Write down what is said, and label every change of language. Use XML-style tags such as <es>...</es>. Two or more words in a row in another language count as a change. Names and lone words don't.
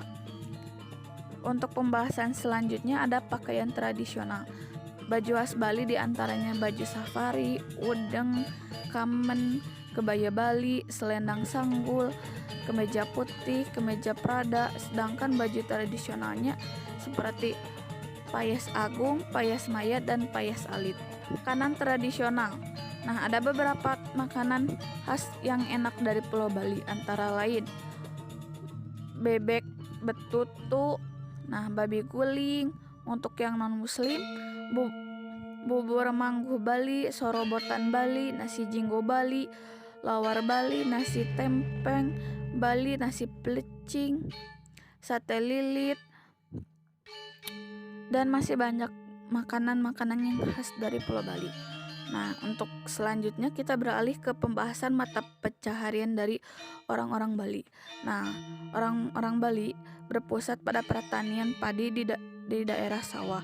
<id>Untuk pembahasan selanjutnya ada pakaian tradisional. Baju khas Bali diantaranya baju safari, udeng, kamen, kebaya Bali, selendang sanggul, kemeja putih, kemeja Prada, sedangkan baju tradisionalnya seperti payas agung, payas mayat, dan payas alit. Makanan tradisional. Nah, ada beberapa makanan khas yang enak dari Pulau Bali, antara lain bebek betutu, nah babi guling, untuk yang non muslim bubur mangguh Bali, sorobotan Bali, nasi jinggo Bali, lawar Bali, nasi tempeng Bali, nasi pelecing, sate lilit, dan masih banyak makanan-makanan yang khas dari Pulau Bali. Nah, untuk selanjutnya kita beralih ke pembahasan mata pencaharian dari orang-orang Bali. Nah, orang-orang Bali berpusat pada pertanian padi di daerah sawah.</id>